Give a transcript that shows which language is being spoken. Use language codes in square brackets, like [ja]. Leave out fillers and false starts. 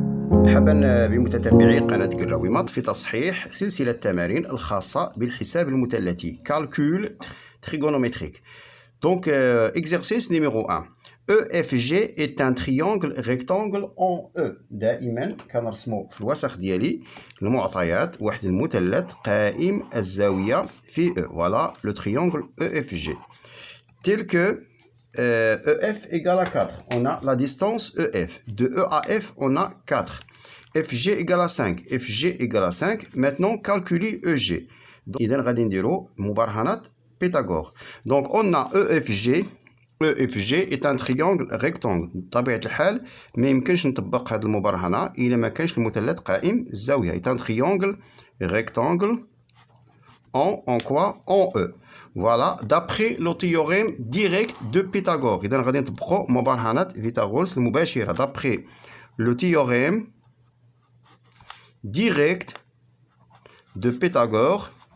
[ar] مرحبا بمتتبعي قناة قراويمات في تصحيح سلسلة التمارين الخاصة بالحساب المثلثي Calcul trigonométrique. [fr] Donc, exercice numéro 1. EFG est un triangle rectangle en E. [ar] دائما كنرسمو في الوسخ ديالي المعطيات واحد المثلث قائم الزاوية في E. [fr] Voilà le triangle EFG. Tel que EF égale à 4. On a la distance EF. De E à F, on a 4. FG égale à 5. FG égale à 5. Maintenant, calculer EG. [ar] Donc, إذا غادي نديرو مبرهنات Pythagore. [fr] Donc, on a EFG. EFG est un triangle rectangle. [ar] بطبيعة الحال ما يمكنش نطبق هذه المبرهنة إلا ما كانش المثلث قائم الزاوية. [fr] est un triangle rectangle en quoi? En E. Voilà, d'après le théorème direct de Pythagore. [ar] إذا غادي نطبقو مبرهنات فيثاغورس المباشرة. [fr] D'après le théorème direct de Pythagore.